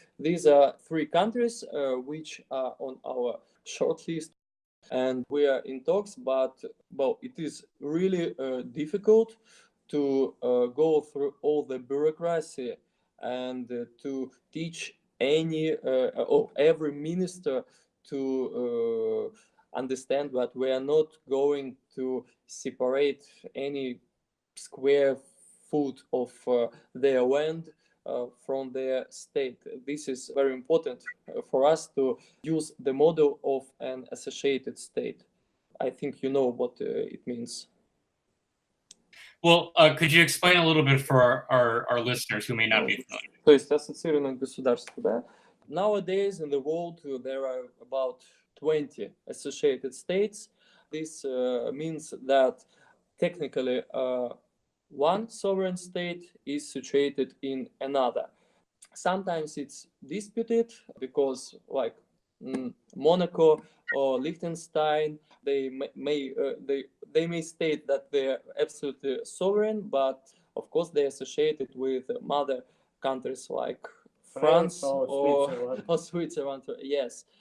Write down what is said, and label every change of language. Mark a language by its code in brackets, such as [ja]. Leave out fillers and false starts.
[en] These are three countries which are on our shortlist, and we are in talks, but it is really difficult to go through all the bureaucracy and to teach every minister to understand that we are not going to separate any square foot of their land from their state. This is very important for us to use the model of an associated state. I think you know what it means. Well, could you explain a little bit for our listeners who may not be familiar? [ru] То есть ассоциированное государство, да? [en] Nowadays in the world there are about 20 associated states. This means that technically one sovereign state is situated in another. Sometimes it's disputed because, like Monaco or Liechtenstein, they may state that they're absolutely sovereign, but of course they're associated with mother countries like France or Switzerland. Yes.